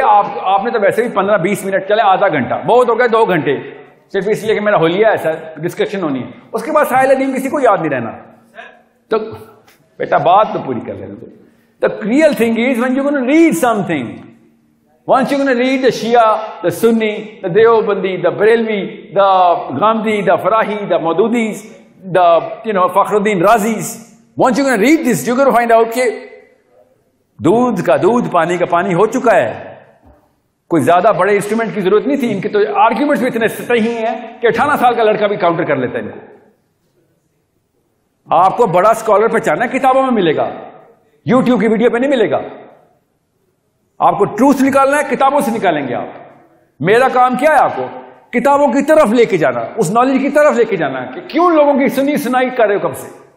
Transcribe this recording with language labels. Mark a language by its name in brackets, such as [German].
[Urdu] آپ نے تو ویسے بھی 15-20 منٹ چلے، آدھا گھنٹہ بہت ہو گیا، 2 گھنٹے صرف اس لیے کہ میرا ہولیہ ہے سر، ڈسکشن ہونی ہے. اس کے بعد سائل دیم کسی کو یاد نہیں رہنا. تو بیٹا بات تو پوری کر لینا. [English] The real thing is when you're going to read something, once you're going to read the Shia, the Sunni, the Deobandi, the Barelvi, the Ghamdi, the Farahi, the Maududis, the Fakhruddin Razis, once you're going to read this, you're going to find out [Urdu] کہ دودھ کا دودھ، پانی کا پانی ہو چکا ہے. کوئی زیادہ بڑے انسٹرومنٹ کی ضرورت نہیں تھی. ان کے تو آرگیومنٹس بھی اتنے صحیح ہیں کہ 18 سال کا لڑکا بھی کاؤنٹر کر لیتا ہے ان کو. آپ کو بڑا اسکالر پہچانا کتابوں میں ملے گا، یوٹیوب کی ویڈیو پہ نہیں ملے گا. آپ کو ٹروتھ نکالنا ہے کتابوں سے نکالیں گے آپ. میرا کام کیا ہے آپ کو کتابوں کی طرف لے کے جانا, اس نالج کی طرف لے کے جانا کہ کیوں لوگوں کی سنی سنائی کر رہے ہو کب سے.